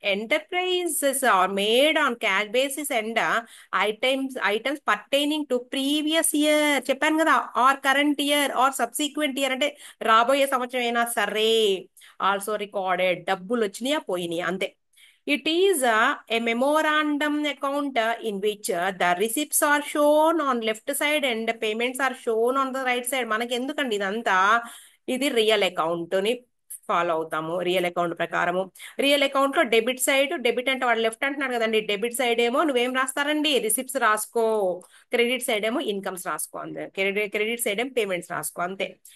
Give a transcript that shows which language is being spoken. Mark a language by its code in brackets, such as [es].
[en] enterprises are made on cash basis and items pertaining to previous year, [te] చెప్పాను కదా, [en] or current year or subsequent year, [te] అంటే రాబోయే సంవత్సరం అయినా సరే. [en] also recorded, [te] డబ్బులు వచ్చినాయా పోయినాయి అంతే. [en] It is a memorandum account in which the receipts are shown on left side and the payments are shown on the right side. [te] మనకి ఎందుకండి ఇదంతా, ఇది రియల్ అకౌంట్ ని ఫాలో అవుతాము రియల్ అకౌంట్ ప్రకారము. రియల్ అకౌంట్ లో డెబిట్ సైడ్, డెబిట్ అంటే వాడు లెఫ్ట్ అంటున్నాడు కదండి, డెబిట్ సైడ్ ఏమో నువ్వేం రాస్తారండి, రిసిప్ట్స్ రాసుకో. క్రెడిట్ సైడ్ ఏమో ఇన్కమ్స్ రాసుకో, అంతే. క్రెడిట్ సైడ్ ఏమో పేమెంట్స్ రాసుకో, అంతే.